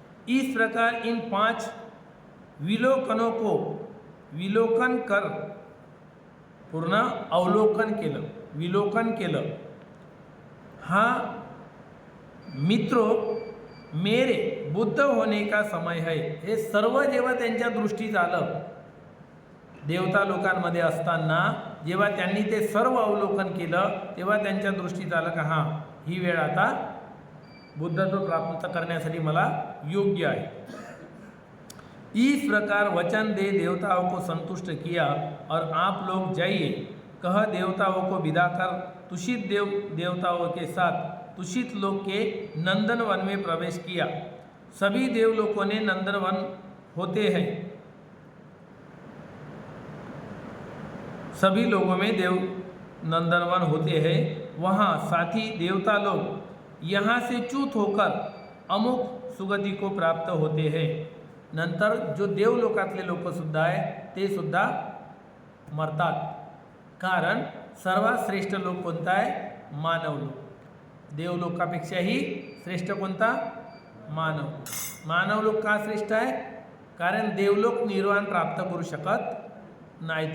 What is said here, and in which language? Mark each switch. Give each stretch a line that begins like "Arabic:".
Hindi: इस प्रकार इन 5 विलोकनों को विलोकन कर पूर्ण
Marathi: अवलोकन केलं, विलोकन केलं.
Hindi: हा मित्रो मेरे बुद्ध होने का समय है.
Marathi: हे सर्व जेव्हा त्यांच्या दृष्टीत आलं, देवता लोकांमध्ये असताना जेव्हा त्यांनी ते सर्व अवलोकन केलं, तेव्हा त्यांच्या दृष्टीत आलं का हां, ही वेळ आता बुद्धत्व प्राप्त करण्यासाठी मला योग्य आहे.
Hindi: इस प्रकार वचन दे देवताओं को संतुष्ट किया और आप लोग जाइए, कह देवताओं को विदा कर तुषित देवताओं के साथ तुषित लोक के नंदनवन में प्रवेश किया. सभी देवलोकों ने नंदनवन होते हैं. सभी लोगों में देव नंदनवन होते हैं. वहाँ साथी देवता लोग यहाँ से च्युत होकर अमुक सुगति को प्राप्त होते हैं.
Marathi: नंतर जो देवलोकातले लोक सुद्धा आहे ते सुद्धा मरतात. कारण सर्वात श्रेष्ठ लोक कोणता आहे? मानव लोक. देवलोकापेक्षाही श्रेष्ठ कोणता? मानव. मानव लोक का श्रेष्ठ आहे? कारण देवलोक निर्वाण प्राप्त करू शकत नाही.